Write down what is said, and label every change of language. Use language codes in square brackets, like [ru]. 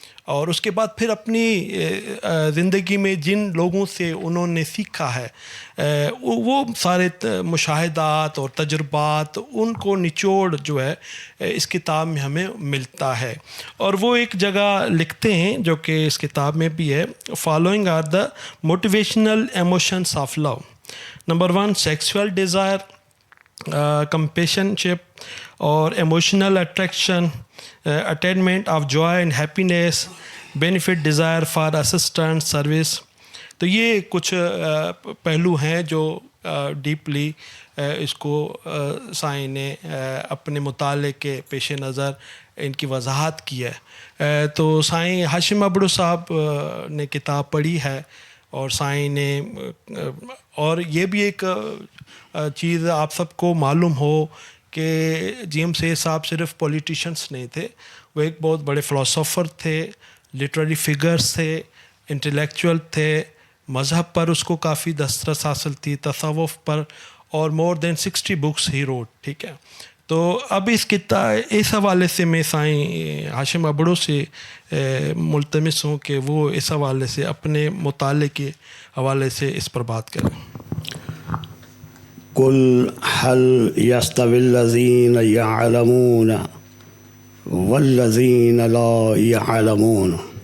[ur] اور اس کے بعد پھر اپنی زندگی میں جن لوگوں سے انہوں نے سیکھا ہے وہ سارے مشاہدات اور تجربات، ان کو نچوڑ جو ہے اس کتاب میں ہمیں ملتا ہے. اور وہ ایک جگہ لکھتے ہیں جو کہ اس کتاب میں بھی ہے، [en] Following are the motivational emotions of love. Number 1 sexual desire, compassionship اور emotional attraction, attainment of joy and happiness, benefit desire for assistance service. [ur] تو یہ کچھ پہلو ہیں جو ڈیپلی اس کو سائیں نے اپنے مطالعے کے پیش نظر ان کی وضاحت کی ہے. تو سائیں ہاشم ابڑو صاحب نے کتاب پڑھی ہے اور سائیں نے، اور یہ بھی ایک چیز آپ سب کو معلوم ہو کہ جی ایم سید صاحب صرف پولیٹیشنس نہیں تھے، وہ ایک بہت بڑے فلاسفر تھے، لٹریری فگرس تھے، انٹلیکچوئل تھے. مذہب پر اس کو کافی دسترس حاصل تھی، تصوف پر، اور [en] More than 60 books he wrote. [ur] ٹھیک ہے، تو اب اس حوالے سے میں سائیں ہاشم ابڑو سے ملتمس ہوں کہ وہ اس حوالے سے اپنے مطالعے کے حوالے سے اس پر بات کریں. [ar] قل هل يستوي الذين يعلمون والذين لا يعلمون.